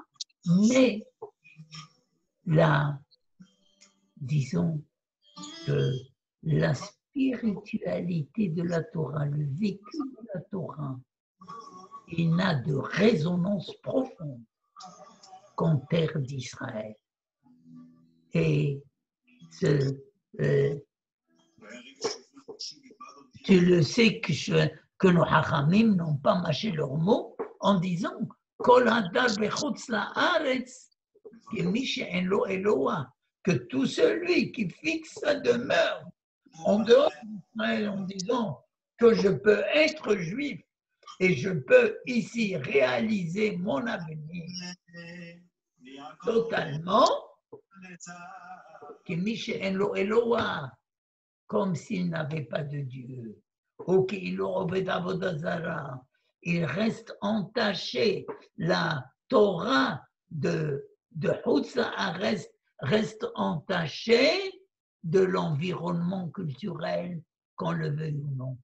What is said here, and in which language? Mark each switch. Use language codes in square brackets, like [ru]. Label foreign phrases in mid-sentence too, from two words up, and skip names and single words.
[fr] Mais disons que la spiritualité de la Torah, le vécu de la Torah, il n'a de résonance profonde qu'en terre d'Israël. Et tu le sais que nos hachamim n'ont pas mâché leurs mots en disant [he] כל הדר בחוץ לארץ כמי שאין לו אלוה, [fr] que tout celui qui fixe sa demeure en dehors d'Israël en disant que je peux être juif et je peux ici réaliser mon avenir totalement, comme s'il n'avait pas de Dieu, ou il reste entaché, la Torah de Hutza reste entachée de l'environnement culturel, qu'on le veuille ou non.